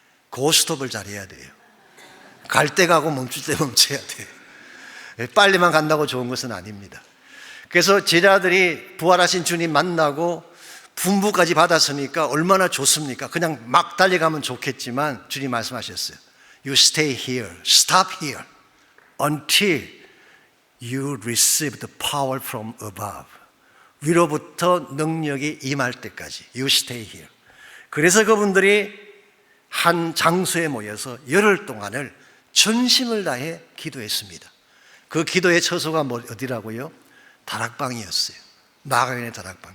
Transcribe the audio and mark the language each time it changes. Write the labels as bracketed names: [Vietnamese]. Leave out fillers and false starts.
[Korean] 고스톱을 잘해야 돼요. 갈 때 가고 멈출 때 멈춰야 돼요. 빨리만 간다고 좋은 것은 아닙니다. 그래서 제자들이 부활하신 주님 만나고 분부까지 받았으니까 얼마나 좋습니까? 그냥 막 달려가면 좋겠지만 주님 말씀하셨어요. [English] You stay here, stop here until you receive the power from above. [Korean] 위로부터 능력이 임할 때까지 [English] You stay here. [Korean] 그래서 그분들이 한 장소에 모여서 열흘 동안을 전심을 다해 기도했습니다. 그 기도의 처소가 어디라고요? 다락방이었어요. 마가연의 다락방.